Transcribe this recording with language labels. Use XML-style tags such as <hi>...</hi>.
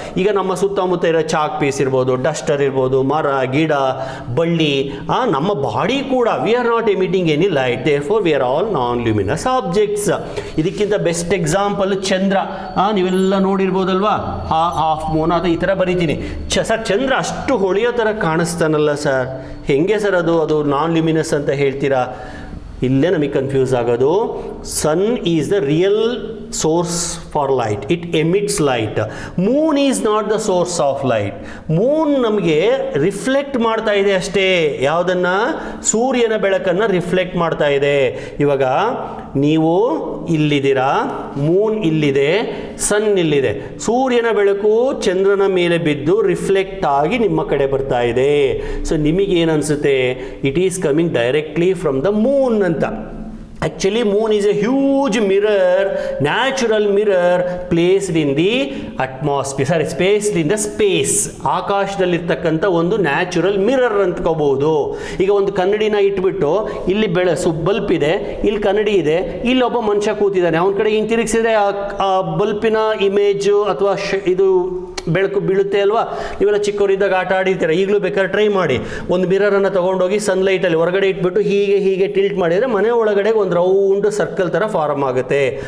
<kn>ಈಗ ನಮ್ಮ ಸುತ್ತಮುತ್ತ ಇರೋ ಚಾಕ್ ಪೀಸ್ ಇರ್ಬೋದು, ಡಸ್ಟರ್ ಇರ್ಬೋದು, ಮರ ಗಿಡ ಬಳ್ಳಿ, ನಮ್ಮ ಬಾಡಿ ಕೂಡ</kn> <en>We are not emitting any light, therefore we are all non luminous objects.</en> <kn>ಇದಕ್ಕಿಂತ ಬೆಸ್ಟ್ ಎಕ್ಸಾಂಪಲ್ ಚಂದ್ರ. ನೀವೆಲ್ಲ ನೋಡಿರ್ಬೋದಲ್ವಾ, ಹಾಫ್ ಮೂನ್ ಅಥವಾ ಈ ಥರ ಬರೀತೀನಿ. ಸರ್ ಚಂದ್ರ ಅಷ್ಟು ಹೊಳೆಯೋ ಥರ ಕಾಣಿಸ್ತಾನಲ್ಲ ಸರ್, ಹೆಂಗೆ ಸರ್ ಅದು ನಾನ್ ಲ್ಯೂಮಿನಸ್ ಅಂತ ಹೇಳ್ತೀರಾ? ಇಲ್ಲೇ ನಮಗೆ ಕನ್ಫ್ಯೂಸ್ ಆಗೋದು.</kn> <en>Sun is the real source for light, it emits light. Moon is not the source of light.</en> <kn>Moon ನಮಗೆ ರಿಫ್ಲೆಕ್ಟ್ ಮಾಡ್ತಾ ಇದೆ ಅಷ್ಟೇ. ಯಾವುದನ್ನ? ಸೂರ್ಯನ ಬೆಳಕನ್ನು ರಿಫ್ಲೆಕ್ಟ್ ಮಾಡ್ತಾ ಇದೆ. ಇವಾಗ ನೀವು ಇಲ್ಲಿದ್ದೀರಾ, ಮೂನ್ ಇಲ್ಲಿದೆ, ಸನ್ ಇಲ್ಲಿದೆ. ಸೂರ್ಯನ ಬೆಳಕು ಚಂದ್ರನ ಮೇಲೆ ಬಿದ್ದು ರಿಫ್ಲೆಕ್ಟ್ ಆಗಿ ನಿಮ್ಮ ಕಡೆ ಬರ್ತಾ ಇದೆ. ಸೊ ನಿಮಗೇನು ಅನಿಸುತ್ತೆ?</kn> <en>It is coming directly from the moon ಅಂತ. Actually, moon is a huge mirror, natural mirror placed in the atmosphere, sorry, placed in the space.</en> <kn>ಆಕಾಶದಲ್ಲಿರ್ತಕ್ಕಂಥ ಒಂದು ನ್ಯಾಚುರಲ್ ಮಿರರ್ ಅಂದ್ಕೋಬಹುದು. ಈಗ ಒಂದು ಕನ್ನಡಿನ ಇಟ್ಬಿಟ್ಟು ಇಲ್ಲಿ ಬಲ್ಪ್ ಇದೆ, ಇಲ್ಲಿ ಕನ್ನಡಿ ಇದೆ, ಇಲ್ಲಿ ಒಬ್ಬ ಮನುಷ್ಯ ಕೂತಿದ್ದಾನೆ, ಅವನ ಕಡೆ ಹಿಂಗೆ ತಿರುಗಿಸಿದ್ರೆ ಆ ಬಲ್ಪಿನ ಇಮೇಜು ಅಥವಾ ಇದು ಬೆಳಕು ಬೀಳುತ್ತೆ ಅಲ್ವಾ? ನೀವೆಲ್ಲ ಚಿಕ್ಕವರಿದ್ದಾಗ ಆಟ ಆಡಿರ್ತೀರ, ಈಗಲೂ ಬೇಕಾದ್ರೆ ಟ್ರೈ ಮಾಡಿ. ಒಂದು ಮಿರರನ್ನು ತೊಗೊಂಡೋಗಿ ಸನ್ಲೈಟಲ್ಲಿ ಹೊರಗಡೆ ಇಟ್ಬಿಟ್ಟು ಹೀಗೆ ಟಿಲ್ಟ್ ಮಾಡಿದರೆ ಮನೆ ಒಳಗಡೆ ಒಂದು ರೌಂಡ್ ಸರ್ಕಲ್ ಥರ ಫಾರ್ಮ್ ಆಗುತ್ತೆ.</kn>